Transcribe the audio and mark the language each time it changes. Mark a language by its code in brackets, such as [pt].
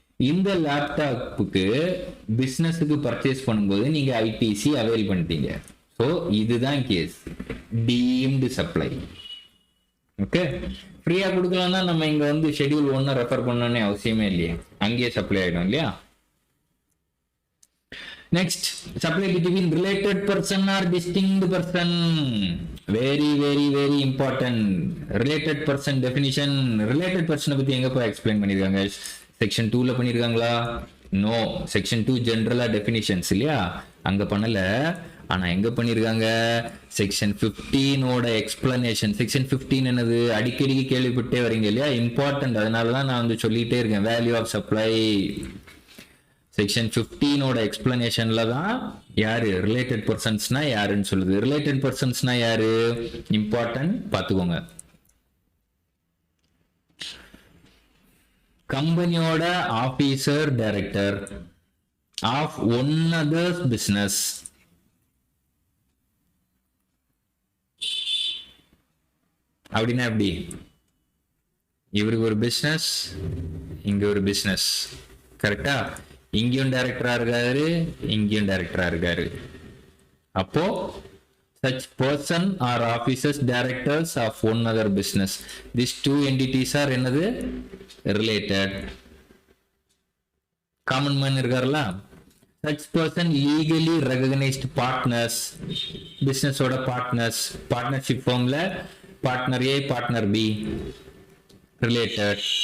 [ta] இந்த லேப்டாப்புக்கு பிசினஸுக்கு பர்ச்சேஸ் பண்ணும்போது நீங்க ஐடிசி அவைல் பண்ணிட்டீங்க. ஸோ இதுதான் கேஸ், டீம்டு சப்ளை. ஓகே, ஃப்ரீயா கொடுக்கலன்னா நம்ம இங்க வந்து ஷெட்யூல் 1 ரெஃபர் பண்ணணும்னு அவசியமே இல்லையே, அங்கேயே சப்ளை ஆயிடும் இல்லையா? [en] Next, supply between related person or distinct person. Very very very important. Related person definition. [ta] Related person பத்தி எங்க போய் எக்ஸ்பிளைன் பண்ணிருக்காங்க? செக்ஷன் 2ல பண்ணிருக்காங்களா? நோ, செக்ஷன் 2 ஜெனரலா டெஃபினிஷன்ஸ் இல்லையா, அங்க பண்ணல. ஆனா எங்க பண்ணிருக்காங்க? Section 15ஓட explanation. செக்ஷன் 15 என்னது? அடிக்கடி கேள்விப்பட்டே வரீங்க இல்லையா, இம்பார்ட்டன்ட். அதனாலதான் நான் வந்து சொல்லிட்டே இருக்கேன், [en] Value of supply. [ta] செக்ஷன் 15ஓட எக்ஸ்பிளனேஷன்ல தான் யாரு ரிலேட்டட் பர்சன்ஸ்னா யாருன்னு சொல்லுது. ரிலேட்டட் பர்சன்ஸ்னா யாரு? இம்பார்ட்டன்ட், பாத்துக்கோங்க. [en] கம்பெனியோட officer director of one others business. [ta] அப்படின்னா எப்படி? இவருக்கு ஒரு பிசினஸ், இங்க ஒரு பிசினஸ், கரெக்டா? இங்கேயும் டைரக்டரா இருக்காரு, இங்கேயும் டைரக்டரா இருக்காரு. [en] அப்போ such person or officers directors of one other business, these two entities are என்னது? Related. Common man இருக்காருல, such person legally recognized partners, business ஓட partners, partnership firmல partner A partner B, related.